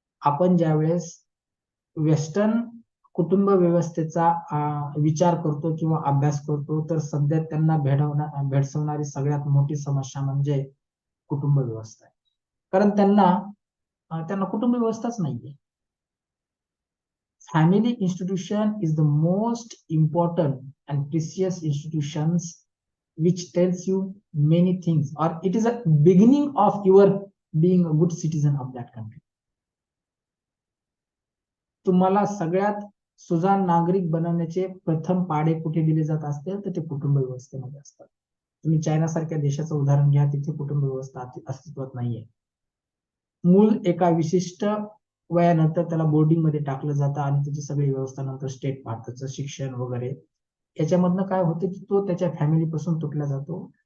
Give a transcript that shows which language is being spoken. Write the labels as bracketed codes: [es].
[mr] आपण ज्यावेळेस वेस्टर्न कुटुंब व्यवस्थेचा विचार करतो किंवा अभ्यास करतो, तर सध्या त्यांना भेडसावणारी सगळ्यात मोठी समस्या म्हणजे कुटुंब व्यवस्था आहे. कारण त्यांना कुटुंब व्यवस्थाच नाहीये. [en] Family institution is the most important and precious institutions which tells you many things, or it is a beginning of your being a good citizen of that country. [mr] तुम्हाला सगळ्यात सुजाण नागरिक बनवण्याचे प्रथम पाडे कुठे दिले जात असते, तर ते कुटुंब व्यवस्थेमध्ये असतात. तुम्ही चायना सारख्या देशाचं उदाहरण घ्या, तिथे कुटुंब व्यवस्था अस्तित्वात नाहीये. मूल एका विशिष्ट वयानंतर त्याला बोर्डिंग मध्ये टाकलं जातं आणि त्याची सगळी व्यवस्था नंतर स्टेट भारताचं शिक्षण वगैरे, याच्यामधनं काय होतं की तो त्याच्या फॅमिली पासून तुटला जातो.